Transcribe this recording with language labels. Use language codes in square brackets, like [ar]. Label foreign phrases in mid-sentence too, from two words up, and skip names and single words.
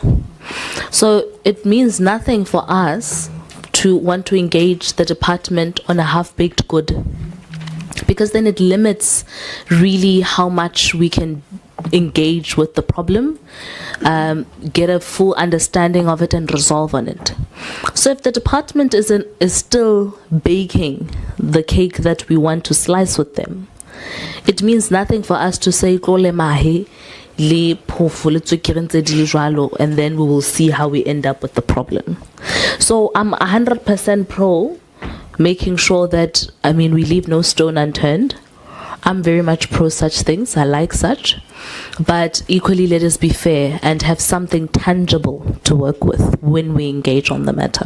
[en] So it means nothing for us to want to engage the department on a half-baked good, because then it limits really how much we can engage with the problem, get a full understanding of it and resolve on it. So if the department is still baking the cake that we want to slice with them, it means nothing for us to say [st] "Kole mahe le phofu le tswekere ntse di le jwalo," [en] and then we will see how we end up with the problem. So I'm 100% pro making sure that, we leave no stone unturned. I'm very much pro such things. I like such. But equally, let us be fair and have something tangible to work with when we engage on the matter.